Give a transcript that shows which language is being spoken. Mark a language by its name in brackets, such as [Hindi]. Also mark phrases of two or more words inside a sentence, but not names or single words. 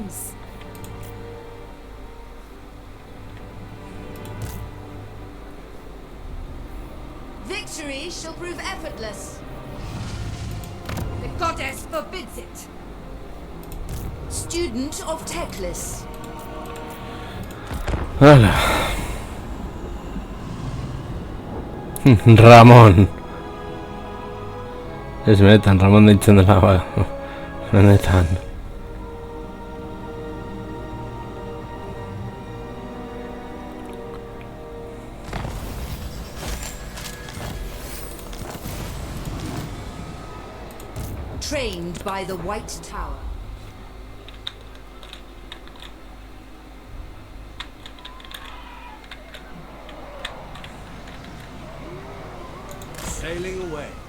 [English] Victory shall prove effortless. The goddess forbids it. Student of Teclis. [Basque] Hala. Ramon. Ez benetan, Ramon deitzen dela ba. Benetan. [English] Trained by the White Tower. Sailing away.